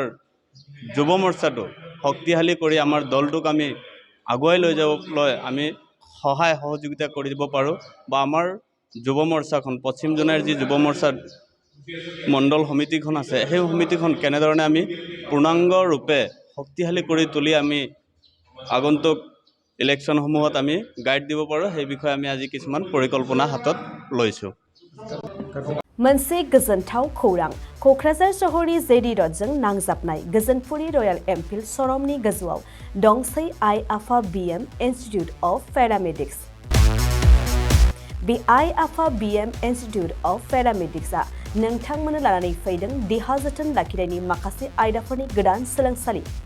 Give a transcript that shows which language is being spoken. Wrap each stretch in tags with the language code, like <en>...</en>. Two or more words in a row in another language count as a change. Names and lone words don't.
<as>যুৱ মৰ্চাটো শক্তিশালী কৰি আমাৰ দলটোক আমি আগুৱাই লৈ যাবলৈ আমি সহায় সহযোগিতা কৰি দিব পাৰোঁ, বা আমাৰ যুৱ মৰ্চাখন পশ্চিম জোনাইৰ যি যুৱ মৰ্চাৰ মণ্ডল সমিতিখন আছে সেই সমিতিখন কেনেধৰণে আমি পূৰ্ণাংগ ৰূপে শক্তিশালী কৰি তুলি আমি আগন্তুক ইলেকশ্যনসমূহত আমি গাইড দিব পাৰোঁ, সেই বিষয়ে আমি আজি কিছুমান পৰিকল্পনা হাতত লৈছোঁ।</as> <brx>मोनसे गोजोनथाव खौरां क'क्राझार सहरनि जेडि रडजों नांजाबनाय गोजोनपुरी रयेल एनफिल्ड श'रुमनि गोजौआव दंसै आइ आफा बिएम इन्स्टिट्युट अफ पेरामेडिक्स। बे आइ आफा बिएम इन्स्टिट्युट अफ पेरामेडिक्सआ नोंथांमोननो लानानै फैदों देहा जोथोन लाखिनायनि माखासे आयदाफोरनि गोदान सोलोंसालि।</brx>